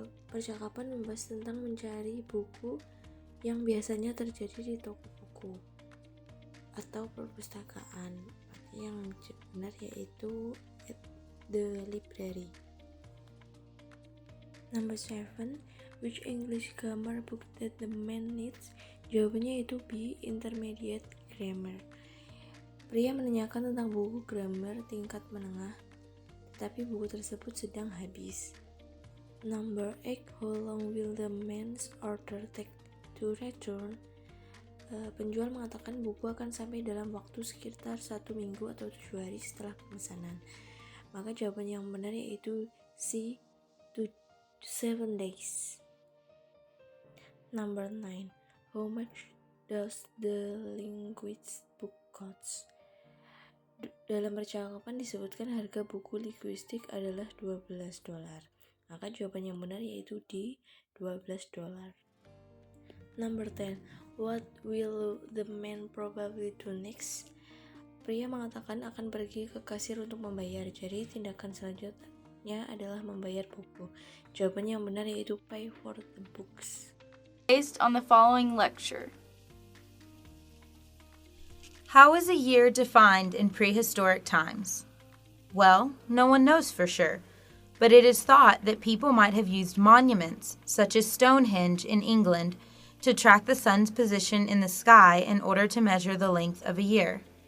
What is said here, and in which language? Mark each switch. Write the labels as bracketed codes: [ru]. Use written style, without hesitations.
[id] Percakapan membahas tentang mencari buku yang biasanya terjadi di toko buku atau perpustakaan. Yang benar yaitu [en] at the library. Number 7. Which English grammar book that the man needs? [id] Jawabannya itu B. [en] Intermediate grammar. [id] Pria menanyakan tentang buku grammar tingkat menengah, tetapi buku tersebut sedang habis. [en] Number 8. How long will the man's order take to return? [id] Penjual mengatakan buku akan sampai dalam waktu sekitar 1 minggu atau 7 hari setelah pemesanan. Maka jawaban yang benar yaitu C. [en] 7 days. Number 9. How much does the linguist book cost? [id] Dalam percakapan disebutkan harga buku linguistik adalah $12. Maka jawaban yang benar yaitu D, $12. [en] Number 10. What will the man probably do next? [id] Pria mengatakan akan pergi ke kasir untuk membayar. Jadi tindakan selanjutnya adalah membayar buku. Jawaban yang benar yaitu [en] pay for the books. Based on the following lecture. How is a year defined in prehistoric times? Well, no one knows for sure, but it is thought that people might have used monuments, such as Stonehenge in England, to track the sun's position in the sky in order to measure the length of a year.